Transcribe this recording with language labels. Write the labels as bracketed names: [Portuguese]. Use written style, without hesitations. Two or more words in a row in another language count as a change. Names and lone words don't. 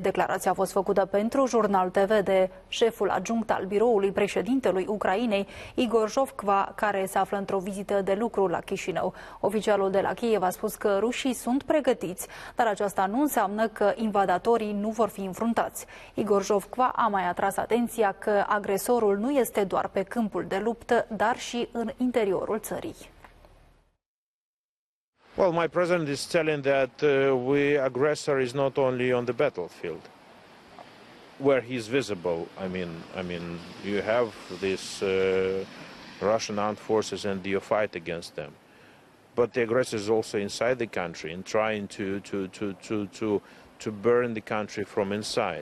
[Romanian] Declarația a fost făcută pentru Jurnal TV de șeful adjunct al biroului președintelui Ucrainei, Igor Zhovkva, care se află într-o vizită de lucru la Chișinău. Oficialul de la Kiev a spus că rușii sunt pregătiți, dar aceasta nu înseamnă că invadatorii nu vor fi înfruntați. Igor Zhovkva a mai atras atenția că agresorul nu este doar pe câmpul de luptă, dar și în interiorul țării. [English] Well, my president is telling that aggressor is not only on the battlefield, where he is visible. I mean, you have this Russian armed forces and you fight against them, but the aggressor is also inside the country and trying to burn the country from inside.